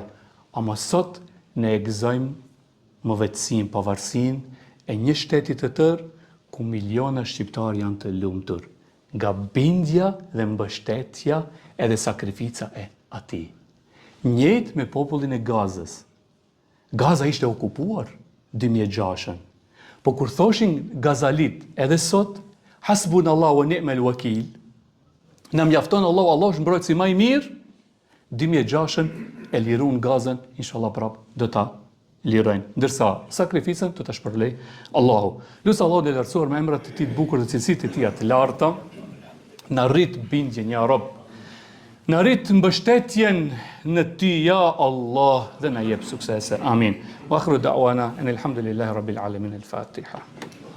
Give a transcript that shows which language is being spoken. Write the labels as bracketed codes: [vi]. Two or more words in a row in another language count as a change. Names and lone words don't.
[sq] Ama sot ne e gëzojmë më vetësin, pavarësin e një shtetit të tërë ku miliona shqiptar janë të lumtur, nga bindja dhe mbështetja edhe sakrifica e ati. Njëjtë me popullin e Gazës. Gaza ishte okupuar 2006. Po kur thoshin Gazalit edhe sot, [ar] حسبنا الله ونعم الوكيل, [sq] na mjafton Allah është mbrojtësi më i mirë, 2006 e lirun Gazën, inshallah prap do ta lirojnë. Ndërsa sakrificën do ta shpërblej Allahu. Lusë Allahu dhe lartësuar me emrat të tij të bukur dhe cilësitë e tij të larta, na rrit bindjen [ar] يا رب. [sq] Na rrit mbështetjen në ty [ar] يا الله [sq] dhe na jep suksese. Amin. [ar] وآخر دعوانا أن الحمد لله رب العالمين. Al-Fatiha.